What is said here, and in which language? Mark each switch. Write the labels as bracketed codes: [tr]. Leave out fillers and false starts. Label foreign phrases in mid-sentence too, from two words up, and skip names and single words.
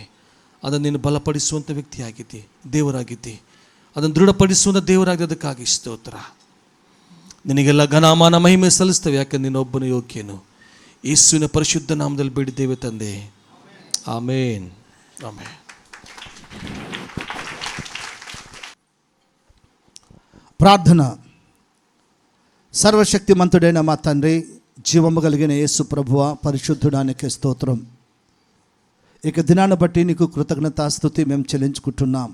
[kn] ಅದನ್ನು ನೀನು ಬಲಪಡಿಸುವಂಥ ವ್ಯಕ್ತಿಯಾಗಿದ್ದಿ, ದೇವರಾಗಿದ್ದಿ. ಅದನ್ನು ದೃಢಪಡಿಸುವಂಥ ದೇವರಾಗಿದೆ. ಅದಕ್ಕಾಗಿ ಸ್ತೋತ್ರ. ನಿನಗೆಲ್ಲ ಘನಮಾನ ಮಹಿಮೆ ಸಲ್ಲಿಸ್ತೇವೆ, ಯಾಕೆ ನೀನೊಬ್ಬನು ಯೋಗ್ಯನು. ಯೇಸುವಿನ ಪರಿಶುದ್ಧ ನಾಮದಲ್ಲಿ ಬೇಡಿದ್ದೇವೆ ತಂದೆ, ಆಮೇನ್, ಆಮೇನ್. [te] ప్రార్థన. సర్వశక్తిమంతుడైన మా తండ్రి, జీవము కలిగిన యేసు ప్రభువ, పరిశుద్ధుడానికి స్తోత్రం. ఇక దినాన్ని బట్టి నీకు కృతజ్ఞతాస్తుతి మేము చెల్లించుకుంటున్నాం.